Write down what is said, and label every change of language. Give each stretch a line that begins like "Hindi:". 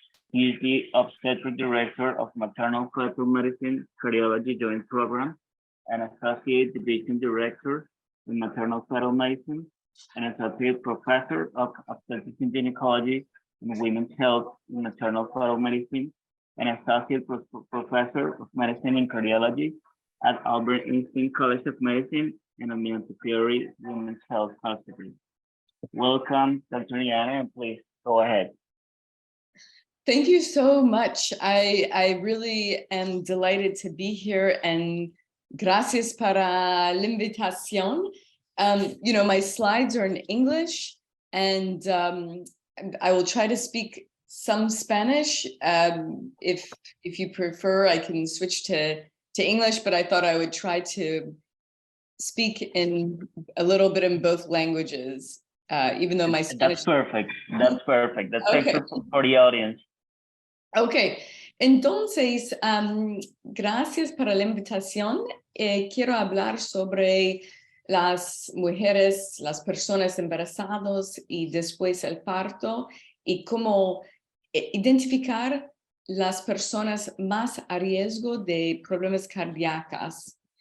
English: He is the Obstetric Director of Maternal Fetal Medicine Cardiology Joint Program, and Associate Division Director in Maternal Fetal Medicine, and Associate Professor of Obstetrics and Gynecology and Women's Health in Maternal Fetal Medicine, and Associate Professor of Medicine in Cardiology at Albert Einstein College of Medicine and at Montefiore Women's Health Hospital. Welcome, Dr. Diana, and please go ahead. Thank you so much. I really am delighted to be here, and
Spanish: gracias para la invitación.
English: You know, my slides are in English, and I will try to speak some Spanish. If you prefer, I can switch to English, but I thought I would try to speak in a little bit in both languages, even though my Spanish... That's perfect. That's perfect. That's okay. perfect for the audience.
Spanish: Ok, entonces, gracias para la invitación. Quiero hablar sobre las mujeres, las personas embarazadas y después el parto, y cómo identificar las personas más a riesgo de problemas cardíacos.